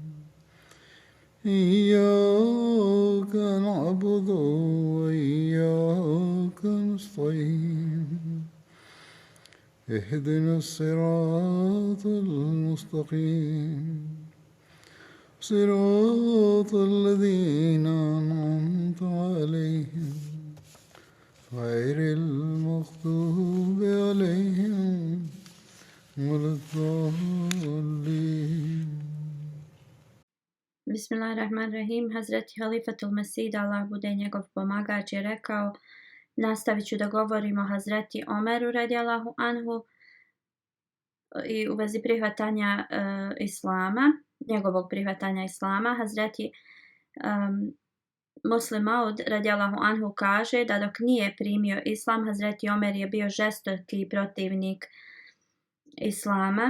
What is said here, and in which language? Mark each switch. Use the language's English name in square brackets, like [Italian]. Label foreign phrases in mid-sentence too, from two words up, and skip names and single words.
[Arabic] إياك نعبد وإياك نستعين اهدنا الصراط المستقيم صراط الذين أنعمت عليهم غير المغضوب عليهم ولا الضالين. Bismillahirrahmanirrahim. [Bosnian] Hazreti Halifatul Mesih, Allah bude njegov pomagač, je rekao: nastavit ću da govorim o Hazreti Omeru [Arabic] رضي الله عنه [Bosnian] i u vezi prihvatanja Islama, njegovog prihvatanja Islama. Hazreti Muslim Maud [Arabic] رضي الله عنه [Bosnian] kaže da dok nije primio Islam, Hazreti Omer je bio žestoki protivnik Islama.